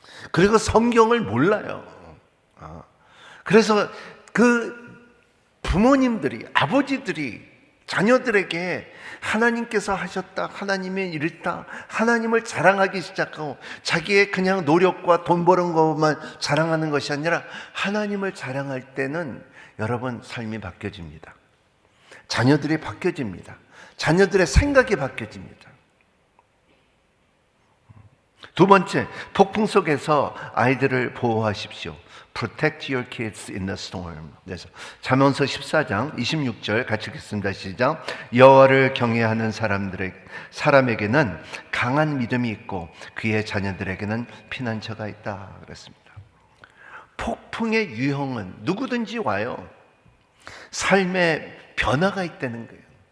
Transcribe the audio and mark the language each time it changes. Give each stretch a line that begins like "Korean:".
Korean: 그리고 성경을 몰라요. 그래서 그 부모님들이, 아버지들이 자녀들에게 하나님께서 하셨다, 하나님이 이랬다, 하나님을 자랑하기 시작하고 자기의 그냥 노력과 돈 버는 것만 자랑하는 것이 아니라 하나님을 자랑할 때는 여러분 삶이 바뀌어집니다. 자녀들이 바뀌어집니다. 자녀들의 생각이 바뀌어집니다. 두 번째, 폭풍 속에서 아이들을 보호하십시오.
English: Protect your kids in the storm.
Korean: 그래서 잠언서 14장 26절 같이 읽겠습니다. 시작. 여호와를 경외하는 사람에게는 강한 믿음이 있고 그의 자녀들에게는 피난처가 있다. 그랬습니다. 폭풍의 유형은 누구든지 와요. 삶의 변화가 있다는 거예요.